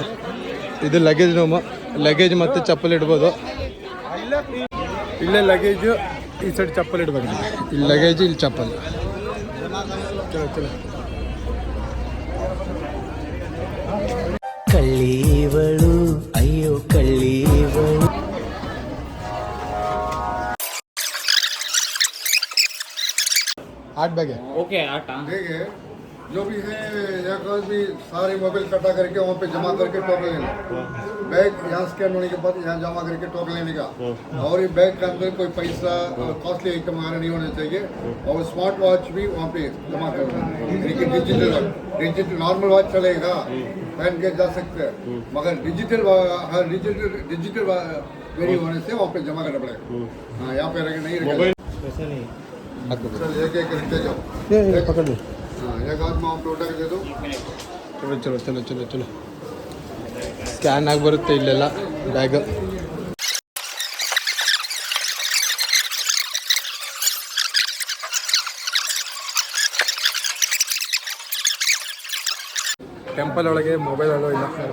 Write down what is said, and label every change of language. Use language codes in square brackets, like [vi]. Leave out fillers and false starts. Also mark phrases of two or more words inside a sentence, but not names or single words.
[kn] ಇದು ಲಗೇಜ್ ರೂಮು, ಲಗೇಜ್ ಮತ್ತು ಚಪ್ಪಲ್ ಇಡ್ಬೋದು. ಇಲ್ಲೇ ಲಗೇಜು, ಈ ಸೈಡ್ ಚಪ್ಪಲ್ ಇಡ್ಬೇಕು. ಇಲ್ಲಿ ಲಗೇಜು, ಇಲ್ಲಿ ಚಪ್ಪಲ್. [hi] चलो चलो. [kn] ಕಳ್ಳೀವಳು ಅಯ್ಯೋ ಕಳ್ಳೀವಳು. [hi] आठ बैग है। [kn] ಓಕೆ ಆಟ [hi] देखिए जो भी है यहाँ का भी सारे मोबाइल कटा करके वहाँ पे जमा करके टोकन लेना। बैग यहाँ स्कैन होने के बाद यहाँ जमा करके टोकन लेने का। और ये बैग के अंदर कोई पैसा [en] costly item [hi] आना नहीं होना चाहिए। और [en] smart watch [hi] भी वहाँ पे जमा करना। [en] digital normal watch [hi] चलेगा, पहन के जा सकते हैं, मगर डिजिटल वेरी होने से वहाँ पे जमा करना पड़ेगा। हाँ, यहाँ पे नहीं रहेगा। चल एक एक रखते जाओ। पकड़ लो। हाँ, एक हाथ में आप लोटा के दे दो। चलो चलो चलो चलो चलो. [kn] ಸ್ಕ್ಯಾನ್ ಆಗಿ ಬರುತ್ತೆ ಇಲ್ಲೆಲ್ಲ ಬ್ಯಾಗ್. ಟೆಂಪಲ್ ಒಳಗೆ [en] mobile allow [kn] ಇಲ್ಲ.